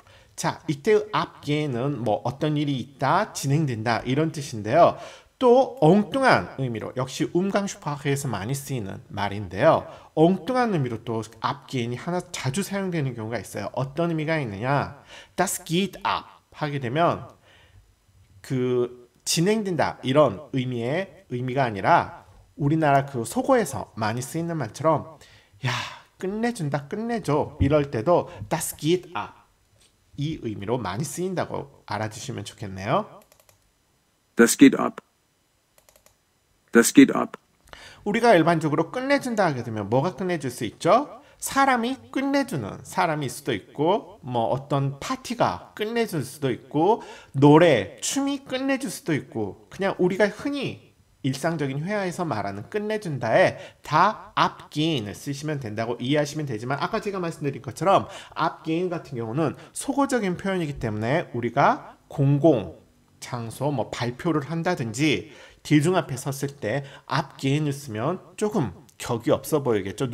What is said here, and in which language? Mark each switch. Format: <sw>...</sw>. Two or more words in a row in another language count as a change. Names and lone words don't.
<ko>자, 이때 abgehen은 뭐 어떤 일이 있다, 진행된다 이런 뜻인데요. 또 엉뚱한 의미로 역시 umgangssprache에서 많이 쓰이는 말인데요. 엉뚱한 의미로 또 abgehen이 하나 자주 사용되는 경우가 있어요. 어떤 의미가 있느냐?</ko> <de>Das geht ab</de> <ko>하게 되면 진행된다 이런 의미가 아니라 우리나라 속어에서 많이 쓰이는 말처럼 야, 끝내준다, 끝내줘 이럴 때도</ko> <de>das geht ab</de> <ko>이 의미로 많이 쓰인다고 알아주시면 좋겠네요.</ko> <de>Das geht ab. Das geht ab.</de> <ko>우리가 일반적으로 끝내준다 하게 되면 뭐가 끝내줄 수 있죠? 사람이 끝내주는 사람일 수도 있고 뭐 어떤 파티가 끝내줄 수도 있고 노래, 춤이 끝내줄 수도 있고 그냥 우리가 흔히 일상적인 회화에서 말하는 끝내준다에 다 앞기인을 쓰시면 된다고 이해하시면 되지만 아까 제가 말씀드린 것처럼 앞기인 같은 경우는 속어적인 표현이기 때문에 우리가 공공 장소 뭐 발표를 한다든지 대중 앞에 섰을 때 앞기인을 쓰면 조금 격이 없어 보이겠죠.</ko>